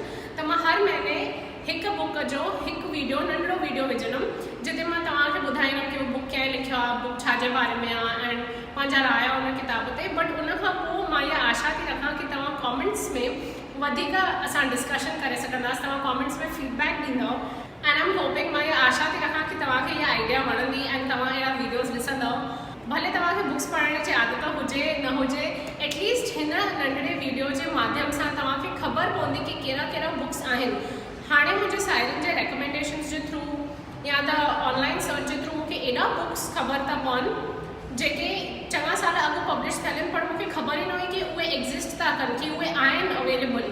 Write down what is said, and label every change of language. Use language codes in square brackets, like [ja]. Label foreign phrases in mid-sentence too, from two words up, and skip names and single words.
[sd] त मां हर महीने हिकु बुक जो हिकु वीडियो, नंढिड़ो वीडियो विझंदमि जिते मां तव्हांखे ॿुधाईंदमि कि उहो बुक कंहिं लिखियो आहे, बुक छाजे बारे में आहे, ऐं पंहिंजा राय आहे उन किताब ते। बट उन खां पोइ मां इहा आशा थी रखां कि तव्हां कॉमेंट्स में वधीक असां डिस्कशन करे सघंदासीं, तव्हां कॉमेंट्स में फीडबैक ॾींदव, [en] And I am hoping, [sd] मां इहा आशा थी रखां कि तव्हांखे इहा आइडिया वणंदी ऐं तव्हां अहिड़ा वीडियोज़ ॾिसंदव। भले तव्हांखे बुक्स पढ़ण जी आदत हुजे न हुजे, एटलीस्ट हिन नंढड़े वीडियो जे माध्यम सां तव्हांखे ख़बर पवंदी कि कहिड़ा कहिड़ा बुक्स आहिनि। हाणे मुंहिंजे साहेड़ियुनि जे रेकमेंडेशन्स जे थ्रू या त [en] online search [sd] जे थ्रू मूंखे एॾा बुक्स ख़बर था पवनि जेके चङा साल अॻु पब्लिश थियल आहिनि, पर मूंखे ख़बर ई न हुई कि उहे एग्ज़िस्ट था कनि, कि उहे आहिनि अवेलेबल।